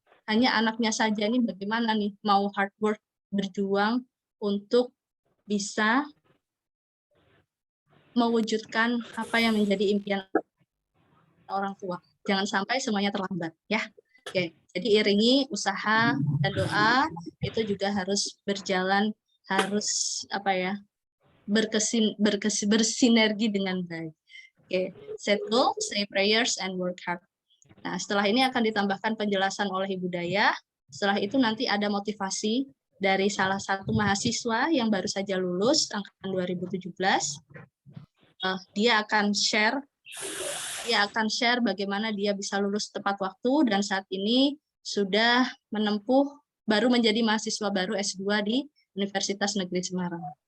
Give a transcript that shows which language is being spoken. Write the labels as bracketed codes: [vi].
[id] Hanya anaknya saja ini bagaimana nih, mau hard work, berjuang untuk bisa mewujudkan apa yang menjadi impian orang tua. Jangan sampai semuanya terlambat, ya. Oke, jadi iringi usaha dan doa itu juga harus berjalan, harus apa ya, bersinergi dengan baik. [en] Oke, set goal, say prayers, and work hard. [id] Nah, setelah ini akan ditambahkan penjelasan oleh Ibu Daya. Setelah itu nanti ada motivasi dari salah satu mahasiswa yang baru saja lulus angkatan 2017. Dia akan share bagaimana dia bisa lulus tepat waktu dan saat ini sudah menempuh, baru menjadi mahasiswa baru S2 di Universitas Negeri Semarang.